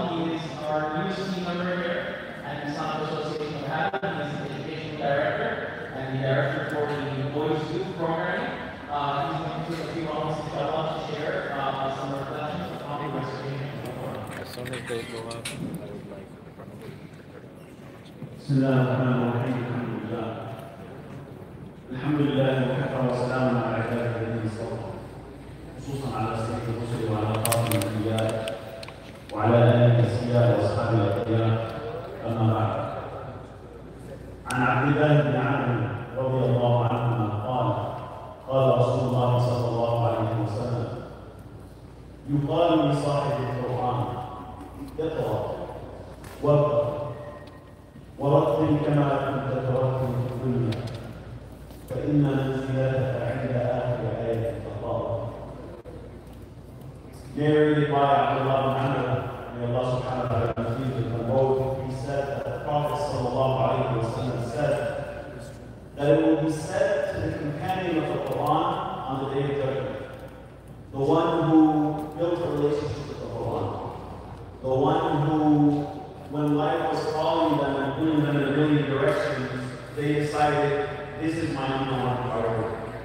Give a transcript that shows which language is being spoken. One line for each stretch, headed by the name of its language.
English: He is our newest team member here at the Islamic Association of Habib. He is the education director and the director for the Boys Youth Programming. He's going to take a few moments inshallah to share some reflections on the recitation of the Quran. As soon as they go up, I would like
Arabic: بسم الله الرحمن الرحيم الحمد لله وكفى وسلام على عباده الذين اصطفى خصوصا على سيد الرسل وعلى خاتم الانبياء وعلى اله الاسياد واصحابه الاخيار اما بعد عن عبد الله بن عمرو رضي الله عنهما قال قال رسول الله صلى الله عليه وسلم يقال لصاحب القران اقرا وابقى ورتل كما كنت ترتل في الدنيا فإن منزلتك عند آخر آية تقرأ.
English: Narrated by Abdullah bin Amr, may Allah subhanahu wa ta'ala please with them both, he said that the Prophet sallallahu alayhi wa sallam said that it will be said to the companion of the Quran on the day of judgment, the one who built a relationship with the Quran, the one who, when life was calling them and pulling them in a million directions, they decided, this is my number one priority.